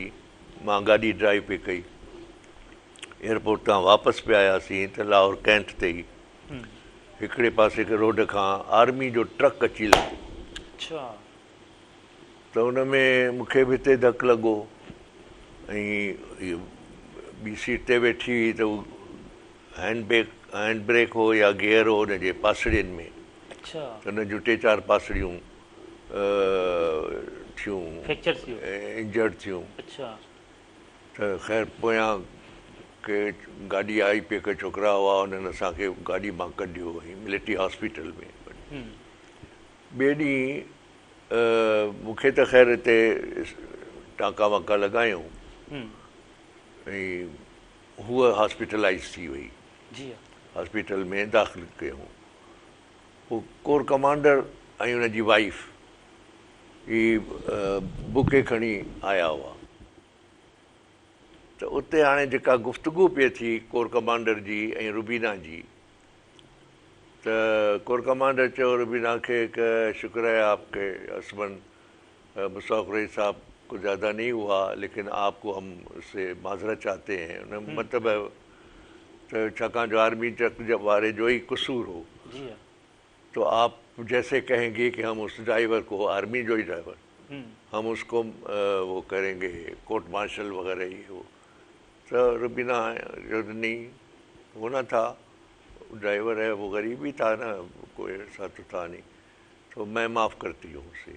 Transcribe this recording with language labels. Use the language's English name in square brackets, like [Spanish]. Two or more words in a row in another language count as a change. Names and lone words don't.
[Sindhi] मां गाॾी ड्राइव पई कई, एयरपोर्ट तां वापसि पिया आयासीं त लाहौर कैंट ते ई हिकिड़े पासे खे रोड खां आर्मी जो ट्रक अची लॻो। त हुन में मूंखे बि हिते धकु लॻो ऐं ॿी सीट ते वेठी हुई त हू हैंड ब्रेक हो या गियर हो हुनजे पासड़ियुनि में। त हुनजूं 3-4 पासड़ियूं थियूं, इंजर्ड थियूं। त ख़ैर पोयां के गाॾी आई, पे के छोकिरा हुआ, हुननि असांखे गाॾी मां कढियो ऐं मिलिट्री हॉस्पिटल में। ॿिए ॾींहुं मूंखे त ख़ैर हिते टांका वाका लॻायूं ऐं हूअ हॉस्पिटलाइज़ थी वई, हॉस्पिटल में दाख़िल कयूं। पोइ कोर कमांडर ऐं हुनजी वाइफ ही बुके खणी आया हुआ। त उते हाणे जेका गुफ़्तगू पई थी कोर कमांडर जी ऐं रुबीना जी, त कोर कमांडर चयो रुबीना खे कि [Urdu] شکر ہے آپ کے ہسبینڈ مصطفیٰ قریشی صاحب کو زیادہ نہیں ہوا، لیکن آپ کو ہم اس سے معذرت چاہتے ہیں. [Sindhi] उन मतिलबु त छाकाणि जो आर्मी ट्रक वारे जो ई कसूर हो। [Urdu] ت تو آپ جیسے کہیں گے کہ ہم اس ڈرائیور کو, [Sindhi] आर्मी जो ही ड्राइवर, [Urdu] ہم اس کو وہ کریں گے کورٹ مارشل وغیرہ ہی ہو، تو روبینہ جو نہیں ہونا تھا، ڈرائیور ہے وہ غریب ہی تھا نا، کوئی ایسا تو تھا نہیں، تو میں معاف کرتی ہوں اسے.